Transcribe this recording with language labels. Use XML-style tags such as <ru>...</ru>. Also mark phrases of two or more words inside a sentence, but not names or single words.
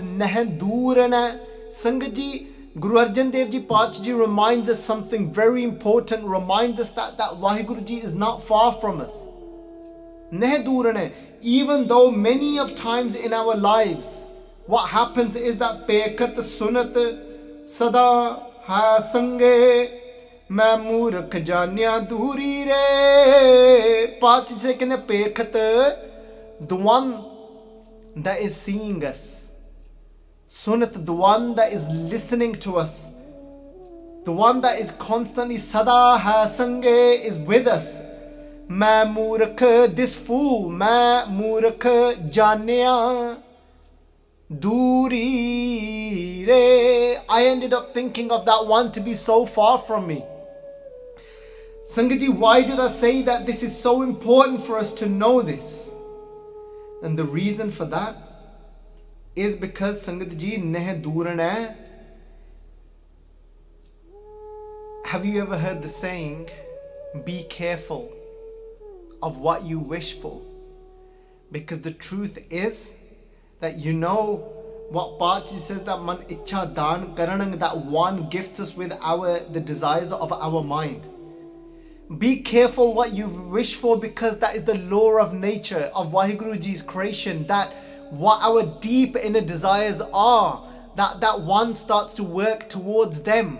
<en>Sangat Ji, Guru Arjan Dev Ji Paatshah Ji reminds us something very important, reminds us that Vaheguru Ji is not far from us. Even though many of times in our lives, what happens is that</en> <pa>ਪੇਖਤ ਸੁਨਤ ਸਦਾ ਹੈ ਸੰਗੇ ਮੈ ਮੂਰਖ ਜਾਨਿਆ ਦੂਰੀ ਰੇ.</pa> <en>Paatshah Ji say, Pekhat, the one that is seeing us. Sunat, the one that is listening to us. The one that is constantly</en> <pa>ਸਦਾ ਹੈ ਸੰਗੇ</pa> <en>is with us.</en> <pa>ਮੈ ਮੂਰਖ,</pa> <en>this fool,</en> <pa>ਮੈ ਮੂਰਖ ਜਾਨਿਆ ਦੂਰੀ ਰੇ.</pa> <en>I ended up thinking of that one to be so far from me. Sangat ji, why did I say that this is so important for us to know this? And the reason for that is because Sangat ji,</en> <pa>ਨਹ ਦੂਰਾਂ ਹੈ.</pa> <en>Have you ever heard the saying, be careful of what you wish for? Because the truth is that you know what Baji says, that</en> <pa>ਮਨ ਇਛਾ ਦਾਨ ਕਰਣੰ,</pa> <en>that one gifts us with the desires of our mind. Be careful what you wish for, because that is the law of nature of Vaheguru Ji's creation, that what our deep inner desires are, that one starts to work towards them.</en>